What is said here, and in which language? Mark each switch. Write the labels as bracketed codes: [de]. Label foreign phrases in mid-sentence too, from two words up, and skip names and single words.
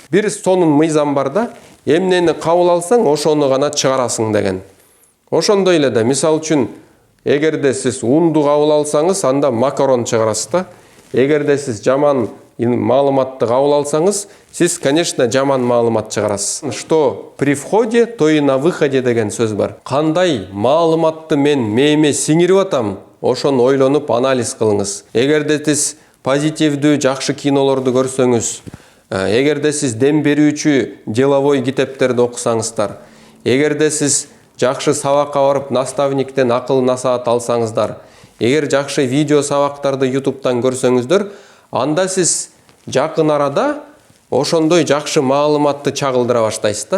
[ky] Бир сонун мыйзам бар да, эмнени кабыл алсаң, ошону гана чыгарасың деген. Ошондой эле да, мисал үчүн, эгерде сиз унду кабыл алсаңыз, анда макарон чыгарасыз да. Эгерде сиз жаман маалыматты кабыл алсаңыз, сиз, конечно, жаман маалымат чыгарасыз. [ru] Что при входе, то и на выходе [ky] деген сөз бар. Кандай маалыматты мен мээме сиңирип атам, ошону ойлонуп анализ кылыңыз. Эгерде сиз позитивдүү, жакшы кинолорду көрсөңүз, эгерде сиз дем берүүчү деловой китептерди окусаңыздар, эгерде сиз жакшы сабакка барып наставниктен акыл насаат алсаңыздар, эгер жакшы видео сабактарды YouTube'дан көрсөңүздөр, анда сиз жакын арада ошондой жакшы маалыматты чагылдыра баштайсыз да.